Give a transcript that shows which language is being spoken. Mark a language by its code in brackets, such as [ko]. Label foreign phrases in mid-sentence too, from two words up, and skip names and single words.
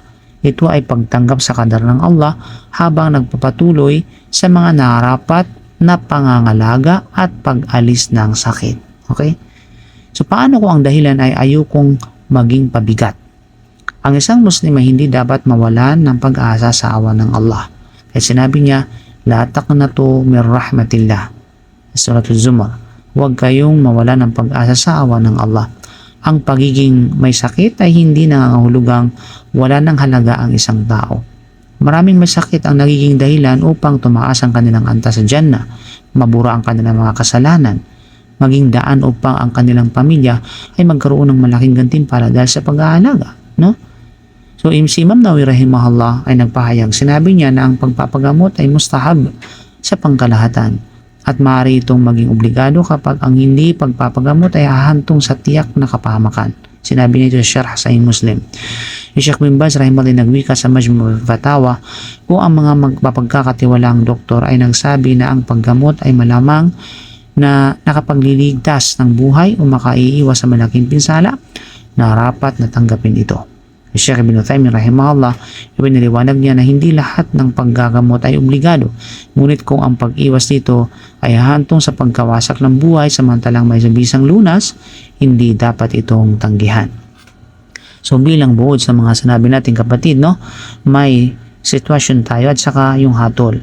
[tl] Ito ay pagtanggap sa kadar ng Allah habang nagpapatuloy sa mga nararapat na pangangalaga at pag-alis ng sakit. Okay? So paano kung ang dahilan ay ayokong maging pabigat? Ang isang Muslim ay hindi dapat mawalan ng pag-asa sa awa ng Allah. Kaya sinabi niya, [ar] la taqnatu min rahmatillah. [tl] Suratul Zumar. Huwag kayong mawalan ng pag-asa sa awa ng Allah. Ang pagiging may sakit ay hindi nangangahulugang wala ng halaga ang isang tao. Maraming may sakit ang nagiging dahilan upang tumaas ang kanilang antas sa Jannah, mabura ang kanilang mga kasalanan, maging daan upang ang kanilang pamilya ay magkaroon ng malaking gantimpala dahil sa pag-aalaga, no? So si Imam Nawawi rahimahullah ay nagpahayag, sinabi niya na ang pagpapagamot ay mustahab sa pangkalahatan at maaari itong maging obligado kapag ang hindi pagpapagamot ay hahantong sa tiyak na kapahamakan. Sinabi niya ito sa Syarh Sahih Muslim. Si Sheikh bin Baz rahimahullah nagwika sa Majmu' Fatawa kung ang mga mapagkakatiwalang doktor ay nagsabi na ang paggamot ay malamang na nakapagliligtas ng buhay o makaiiwas sa malaking pinsala, narapat na tanggapin ito. Sheikh Ibn Uthaymin rahimahullah, ibiniliwanag niya na hindi lahat ng paggagamot ay obligado, ngunit kung ang pag-iwas dito ay hantong sa pagkawasak ng buhay samantalang may sabisang lunas, hindi dapat itong tanggihan. So bilang buod sa mga sinabi natin kapatid, no, may sitwasyon tayo at saka yung hatol.